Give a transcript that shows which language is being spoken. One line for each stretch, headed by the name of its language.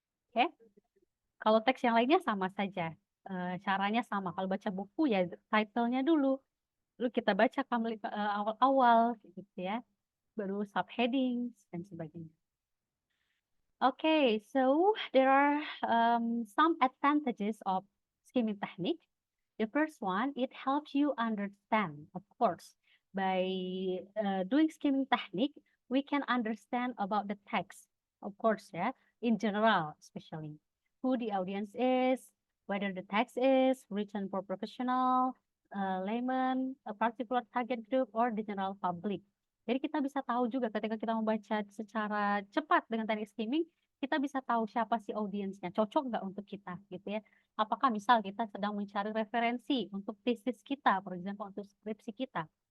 Indonesian: Oke, kalau teks yang lainnya sama saja. Caranya sama. Kalau baca buku ya title-nya dulu. Lalu kita baca awal-awal gitu ya. Baru subheadings dan sebagainya.
English: Okay, so there are some advantages of skimming technique. The first one, it helps you understand, of course. By doing skimming technique, we can understand about the text, of course, yeah, in general, especially who the audience is, whether the text is written for professional, layman, a particular target group, or the general public.
Indonesian: Jadi kita bisa tahu juga ketika kita membaca secara cepat dengan teknik skimming, kita bisa tahu siapa sih audiensnya, cocok nggak untuk kita, gitu ya. Apakah misal kita sedang mencari referensi untuk tesis kita,
English: for example,
Indonesian: untuk skripsi kita.